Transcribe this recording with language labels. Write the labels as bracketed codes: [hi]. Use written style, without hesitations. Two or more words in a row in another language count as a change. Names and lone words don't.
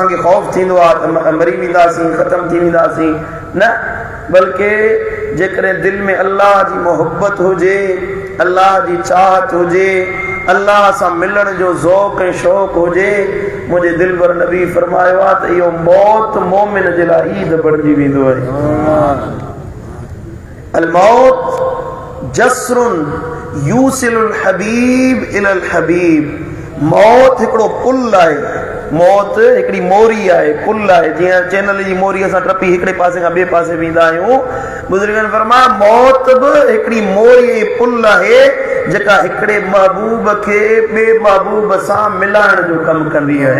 [sd] असांखे ख़ौफ़ थींदो आहे त मरी वेंदासीं, ख़तम थी वेंदासीं, न, बल्कि जेकॾहिं दिल में अल्लाह जी मोहब्बत हुजे, अल्लाह जी चाहत हुजे, अल्लाह सां मिलण जो ज़ौक़ ऐं शौक़ हुजे, मुंहिंजे दिलबर नबी फरमायो आहे त इहो मौत मोमिन जे लाइ ईद बणिजी वेंदो आहे। [ar] الموت جسر يوصل الحبيب إلى الحبيب. [sd] मौत हिकिड़ो पुल आहे, मौत हिकिड़ी मोरी आहे, पुल आहे। जीअं चैनल जी मोरी असां टपी हिकिड़े पासे खां ॿिए पासे वेंदा आहियूं, बुज़ुर्गनि फरमाया मौत बि हिकिड़ी मोरी ऐं पुल आहे जेका हिकिड़े महबूब खे ॿिए महबूब सां मिलाइण जो कमु कंदी आहे।